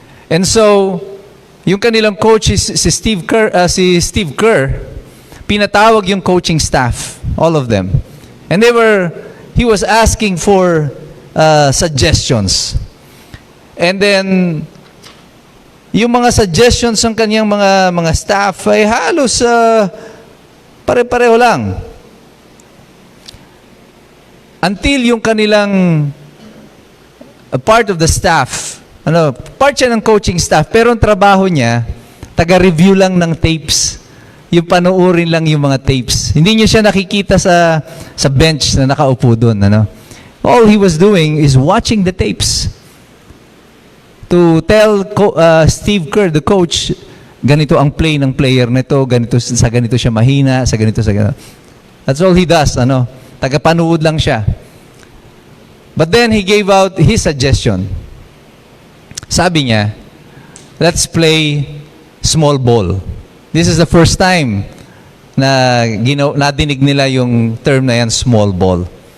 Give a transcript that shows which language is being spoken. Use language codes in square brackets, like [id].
[en] And so, [tl] yung kanilang coach si Steve Kerr, pinatawag yung coaching staff, [en] all of them. And he was asking for suggestions. And then, [tl] yung mga suggestions ng kanyang mga staff ay halos pare-pareho lang. Until yung kanilang [en] part of the staff, [tl] part siya ng coaching staff, pero ang trabaho niya, taga-review lang ng tapes. Yung panoorin lang yung mga tapes. Hindi niyo siya nakikita sa bench na nakaupo doon. [en] All he was doing is watching the tapes. To tell Steve Kerr, the coach, [tl] ganito ang play ng player nito, ganito siya mahina, sa ganito. [en] That's all he does, [tl] Taga-panood lang siya. [en] But then he gave out his suggestion. [tl] Sabi niya, [en] let's play small ball. This is the first time [tl] na nadinig nila yung term na yan, [en] small ball.